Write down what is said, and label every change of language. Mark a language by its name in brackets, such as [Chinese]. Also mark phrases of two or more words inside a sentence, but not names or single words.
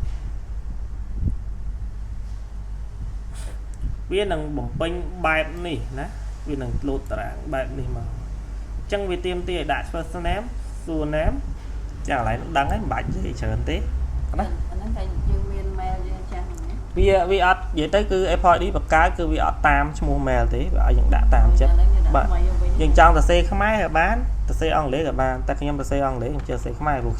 [Khmer] វានឹងបំពេញបែបនេះណាវានឹងលោតតារាងបែបនេះមកអញ្ចឹងវាទាមទារឲ្យដាក់ [English] first name surname [Khmer] ចាកន្លែងដឹងហើយមិនបាច់និយាយច្រើនទេណា អាហ្នឹងតែយើងមាន mail យើងចាស់ហ្នឹង វាអត់និយាយទៅគឺ Apple ID បង្កើតគឺវាអត់តាមឈ្មោះ mail ទេវាឲ្យយើងដាក់តាមចិត្តបាទយើងចង់សរសេរខ្មែរក៏បានសរសេរអង់គ្លេសក៏បានតែខ្ញុំសរសេរអង់គ្លេសខ្ញុំចេះសរសេរខ្មែរព្រោះខ្ជិ